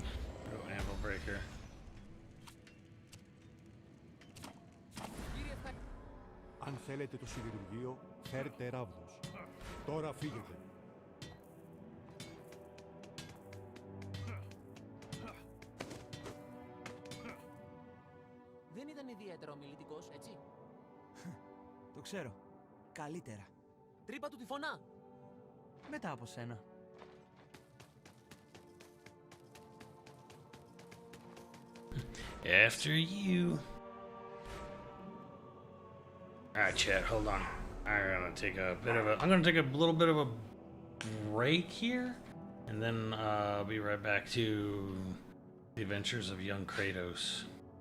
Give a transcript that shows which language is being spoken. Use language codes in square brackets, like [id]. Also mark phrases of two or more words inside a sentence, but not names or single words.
[en] Oh, anvil breaker. [el] Αν θέλετε το σιδηρουργείο, φέρτε ράβδος. Τώρα φύγετε. Δεν ήταν ιδιαίτερα ομιλητικός, έτσι. Το ξέρω. Καλύτερα. Τρύπα του τυφώνα. Μετά από σένα. [en] After you. Alright, chat, hold on. I'm gonna take a bit of a. I'm gonna take a little bit of a break here, and then I'll be right back to the adventures of young Kratos.